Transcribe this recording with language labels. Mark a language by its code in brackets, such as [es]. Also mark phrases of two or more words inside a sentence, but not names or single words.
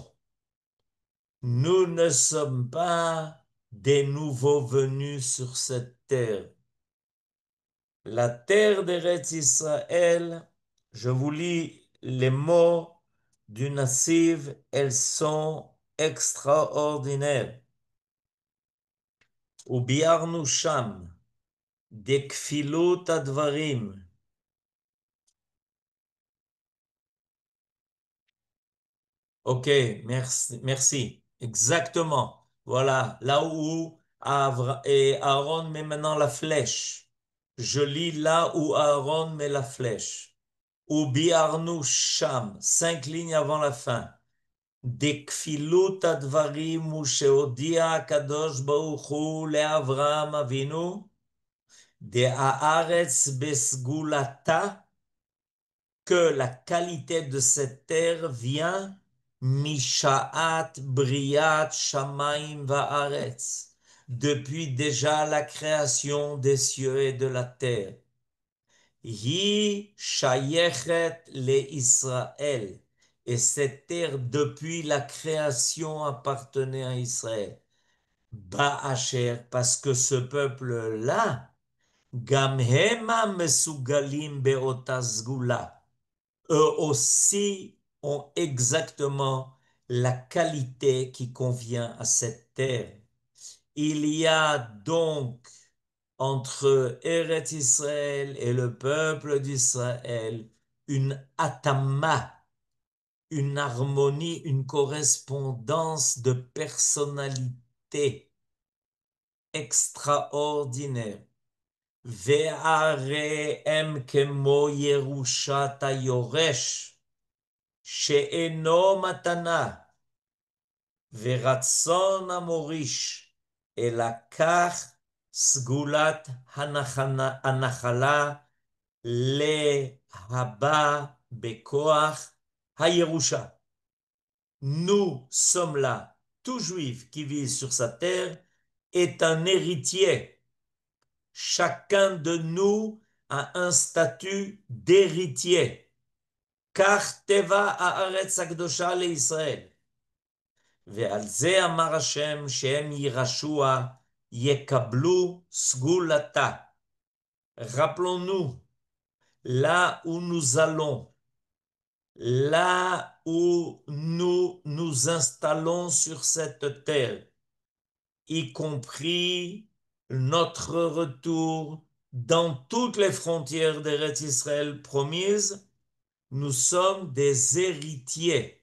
[fr] Nous ne sommes pas des nouveaux venus sur cette terre. La terre d'Eretz Israël, je vous lis les mots du Nassiv, elles sont extraordinaires. [he] וביארנו שם דכפילות הדברים. [fr] Ok, merci, merci. Exactement. Voilà, là où et Aaron met maintenant la flèche. Je lis là où Aaron met la flèche. [he] וביארנו שם, [fr] 5 lignes avant la fin. [he] דכפילות הדברים הוא שהודיע הקדוש ברוך הוא לאברהם אבינו, דהארץ בסגולתה, [fr] que la qualité de cette terre vient [he] משעת בריאת שמים וארץ, [fr] depuis déjà la création des cieux et de la terre. [he] היא שייכת לישראל, [fr] et cette terre depuis la création appartenait à Israël. Ba'asher, parce que ce peuple-là, [he] גם המה מסוגלים באותה סגולה, [fr] eux aussi ont exactement la qualité qui convient à cette terre. Il y a donc entre Eretz Israël et le peuple d'Israël une atama, une harmonie, une correspondance de personnalité extraordinaire. [he] והארץ כמו ירושת היורש, שאינו מתנה, ורצון המוריש, אלא כך סגולת הנחלה להבא בכוח הירושה. [fr] Nous sommes là, tout juif qui vit sur sa terre est un héritier. Chacun de nous a un statut d'héritier. [he] כך טבע הארץ הקדושה לישראל. ועל זה אמר השם שהם ירשוה, יקבלו סגולתה. [fr] Rappelons-nous, là où nous allons, là où nous nous installons sur cette terre, y compris notre retour dans toutes les frontières d'Eretz Israël promises, nous sommes des héritiers.